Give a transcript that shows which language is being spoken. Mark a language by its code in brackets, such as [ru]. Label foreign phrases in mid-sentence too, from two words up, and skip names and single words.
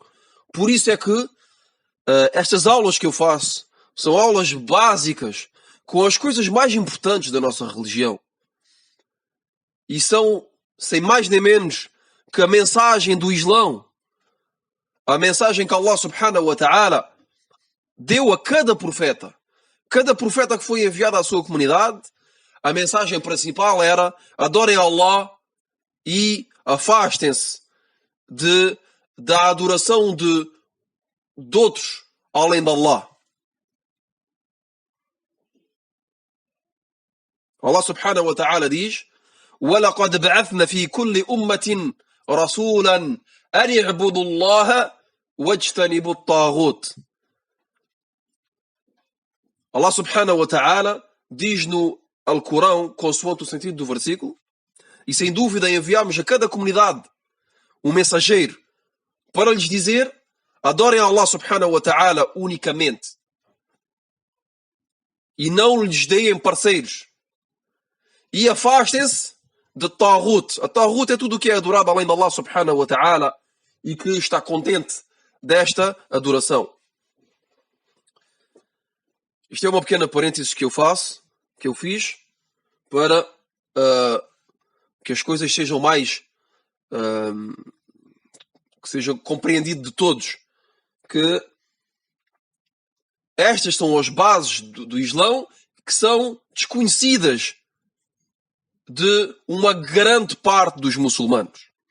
[pt] Por isso é que estas aulas que eu faço são aulas básicas com as coisas mais importantes da nossa religião. E são, sem mais nem menos, que a mensagem do Islão, a mensagem que Allah [ar] سبحانه وتعالى [pt] deu a cada profeta que foi enviado à sua comunidade, a mensagem principal era: adorem Allah e afastem-se da adoração de outros além de Allah. Allah [ar] سبحانه وتعالى [pt] diz: [ar] وَلَقَدْ بَعَثْنَا فِي كُلِّ أُمَّةٍ رَسُولًا أَنِ اعْبُدُوا اللَّهَ وَاجْتَنِبُوا الطَّاغُوتَ. [pt] Allah [ar] سبحانه وتعالى [pt] diz no Alcorão, consoante o sentido do versículo, e sem dúvida enviamos a cada comunidade um mensageiro para lhes dizer: adorem Allah [ar] سبحانه وتعالى [pt] unicamente e não lhes deem parceiros, e afastem-se de Taghut. A Taghut é tudo o que é adorado além de Allah [ar] سبحانه وتعالى [pt] e que está contente desta adoração. Isto é uma pequena parêntese que eu fiz, para que as coisas sejam mais que seja compreendido de todos que estas são as bases do Islão, que são desconhecidas de uma grande parte dos muçulmanos.